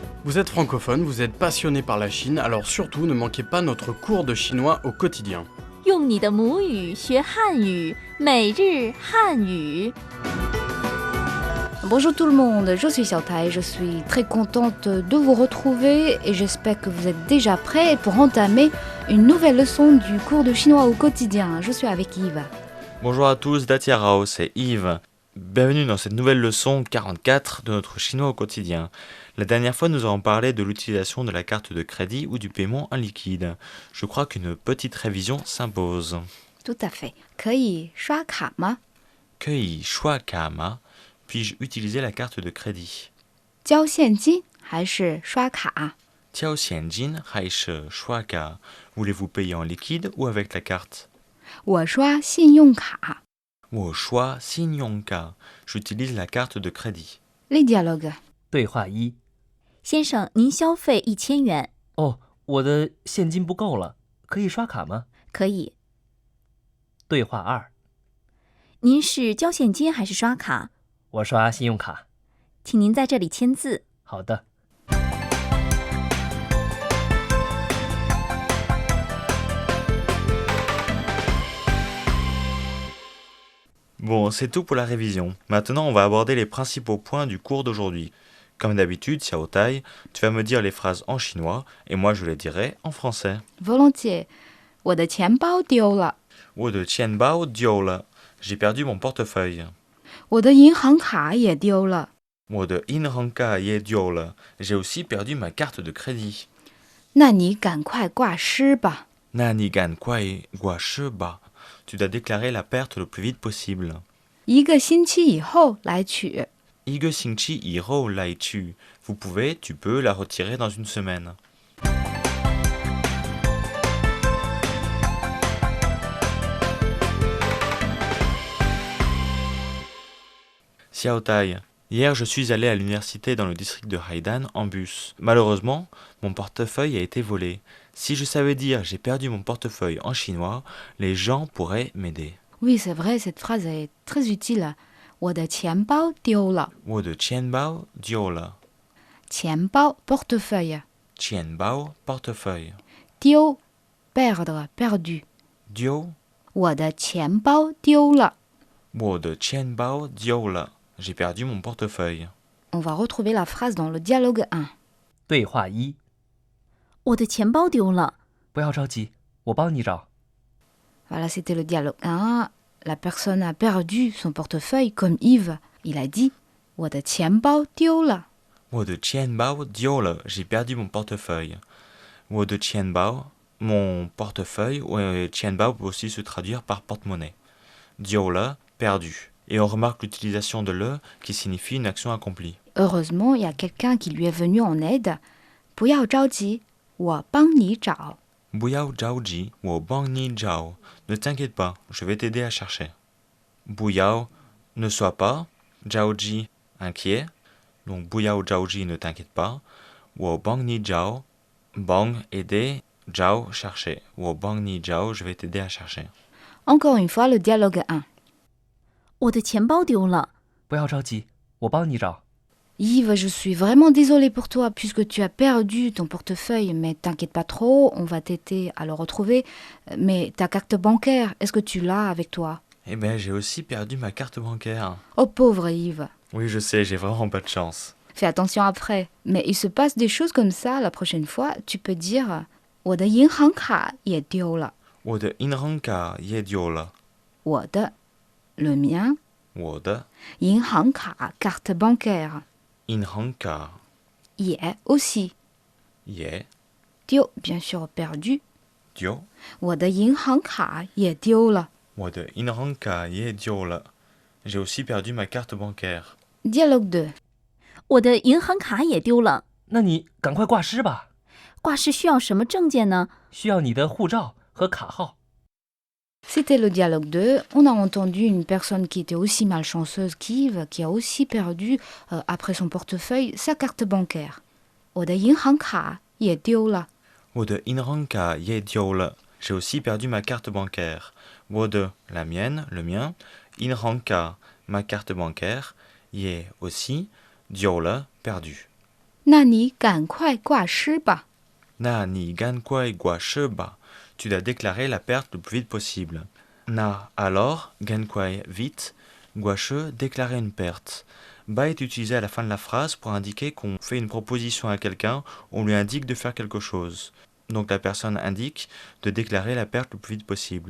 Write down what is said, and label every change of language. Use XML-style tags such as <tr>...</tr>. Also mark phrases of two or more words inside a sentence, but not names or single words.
<fr>Vous êtes francophone, vous êtes passionné par la Chine, alors surtout ne manquez pas notre cours de chinois au quotidien.</fr> <zh>用你的母语学汉语，每日汉语。</zh> <fr>Bonjour tout le monde, je suis Xiaotai, je suis très contente de vous retrouver et j'espère que vous êtes déjà prêts pour entamer une nouvelle leçon du cours de chinois au quotidien. Je suis avec Yves. Bonjour à tous, Datia Rao, c'est Yves. Bienvenue dans cette nouvelle leçon 44 de notre chinois au quotidien. La dernière fois, nous avons parlé de l'utilisation de la carte de crédit ou du paiement en liquide. Je crois qu'une petite révision s'impose. Tout à fait.</fr> <zh>可以刷卡吗？可以刷卡吗,</zh> <fr>puis-je utiliser la carte de crédit?</fr> <zh>交现金还是刷卡？交现金还是刷卡.</zh> <fr>Voulez-vous payer en liquide ou avec la carte?</fr> <zh>我刷信用卡。我刷信用卡.</zh> <fr>J'utilise la carte de crédit. Les dialogues.</fr> <zh>对话一： 先生，您消费1000元，哦，我的现金不够了，可以刷卡吗？可以。对话二： 您是交现金还是刷卡？我刷信用卡。请您在这里签字。好的。</zh> <fr>Bon, c'est tout pour la révision. Maintenant, on va aborder les principaux points du cours d'aujourd'hui. Comme d'habitude, Xiao Tai, tu vas me dire les phrases en chinois et moi je les dirai en français. Volontiers.</fr> <zh>我的钱包丢了。我的钱包丢了.</zh> <fr>J'ai perdu mon portefeuille.</fr> <zh>我的银行卡也丢了。我的银行卡也丢了.</zh> <fr>J'ai aussi perdu ma carte de crédit.</fr> <zh>那你赶快挂失吧。那你赶快挂失吧.</zh> <fr>Tu dois déclarer la perte le plus vite possible.</fr> <zh>1 个星期以后来取。一个星期以后来取.</zh> <fr>Vous pouvez, tu peux la retirer dans une semaine. Xiao Tai, hier je suis allé à l'université dans le district de Haidan en bus. Malheureusement, mon portefeuille a été volé. Si je savais dire j'ai perdu mon portefeuille en chinois, les gens pourraient m'aider. Oui, c'est vrai, cette phrase est très utile.</fr> <zh>我的钱包丢了。我的钱包丢了.</zh> <fr>钱包 portefeuille. Qianbao portefeuille. 丢 perdre, perdu.</fr> <zh>Diou. 我的钱包丢了。我的钱包丢了.</zh> <fr>J'ai perdu mon portefeuille. On va retrouver la phrase dans le dialogue 1.</fr> <zh>对话一： 我的钱包丢了，不要着急，我帮你找。</zh> <fr>Voilà, c'était le dialogue 1. La personne a perdu son portefeuille comme Yves. Il a dit</fr> <zh>我的钱包丢了。我的钱包丢了.</zh> <fr>J'ai perdu mon portefeuille.</fr> <zh>我的钱包,</zh> <fr>mon portefeuille, ou qianbao peut aussi se traduire par porte-monnaie.</fr> <zh>丢了, perdu.</zh> <fr>Et on remarque l'utilisation de le qui signifie une action accomplie. Heureusement, il y a quelqu'un qui lui est venu en aide.</fr> <zh>不要着急，我帮你找。不要着急，我帮你找.</zh> <fr>Ne t'inquiète pas, je vais t'aider à chercher. Buyao, ne sois pas. Zhaoji, inquiet. Donc</fr> <zh>不要着急,</zh> <fr>ne t'inquiète pas.</fr> <zh>我帮你找，帮,</zh> <fr>aider. Zhao, chercher.</fr> <zh>我帮你找,</zh> <fr>je vais t'aider à chercher. Encore une fois, le dialogue 1.</fr> <zh>我的钱包丢了，不要着急，我帮你找。</zh> <fr>Yves, je suis vraiment désolée pour toi puisque tu as perdu ton portefeuille, mais t'inquiète pas trop, on va t'aider à le retrouver. Mais ta carte bancaire, est-ce que tu l'as avec toi? Eh ben, j'ai aussi perdu ma carte bancaire. Oh pauvre Yves. Oui, je sais, j'ai vraiment pas de chance. Fais attention après. Mais il se passe des choses comme ça la prochaine fois, tu peux dire</fr> <zh>我的银行卡也丢了。我的银行卡也丢了.</zh> <fr>我的 le mien,</fr> <zh>我的</zh> <fr>银行卡 carte bancaire, inhangka 也 aussi. ye 丢 bien sûr perdu. diou.</fr> <zh>我的银行卡也丢了。我的银行卡也丢了.</zh> <fr>J'ai aussi perdu ma carte bancaire. Dialogue 2.</fr> <zh>我的银行卡也丢了。那你赶快挂失吧，挂失需要什么证件呢？需要你的护照和卡号。</zh> <fr>C'était le dialogue 2. On a entendu une personne qui était aussi malchanceuse qu'Yves, qui a aussi perdu, après son portefeuille, sa carte bancaire.</fr> <zh>我的银行卡也丢了。我的银行卡也丢了.</zh> <fr>J'ai aussi perdu ma carte bancaire.</fr> <zh>我的</zh> <fr>la mienne, le mien. Inhangka, ma carte bancaire. Ye aussi.</fr> <zh>丢了,</zh> <fr>perdu.</fr> <zh>那你赶快挂失吧。那你赶快挂失吧.</zh> <fr>Tu dois déclarer la perte le plus vite possible. Na, alors,</fr> <zh>赶快,</zh> <fr>vite.</fr> <zh>挂失,</zh> <fr>déclarer une perte. Ba est utilisé à la fin de la phrase pour indiquer qu'on fait une proposition à quelqu'un, on lui indique de faire quelque chose. Donc la personne indique de déclarer la perte le plus vite possible.</fr>